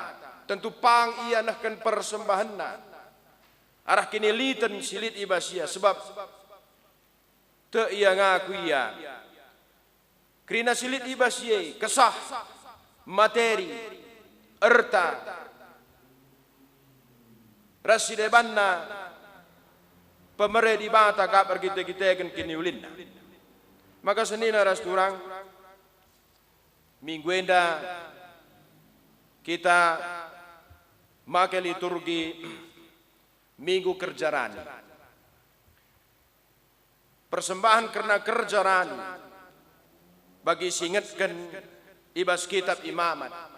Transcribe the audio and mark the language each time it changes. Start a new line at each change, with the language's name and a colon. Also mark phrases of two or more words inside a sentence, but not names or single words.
Batak Karo: Tentu pang iya nahkan persembahanna. Arah kinilitan silit ibasia sebab te iya ngaku iya. Krina silit ibasia kesah materi erta rasidebanna pemere di bata kabar kita kan kini ulinna. Maka senina ras turang minggu enda kita make liturgi minggu kerjarani. Persembahan karena kerjarani bagi singetkan ibas kitab imamat.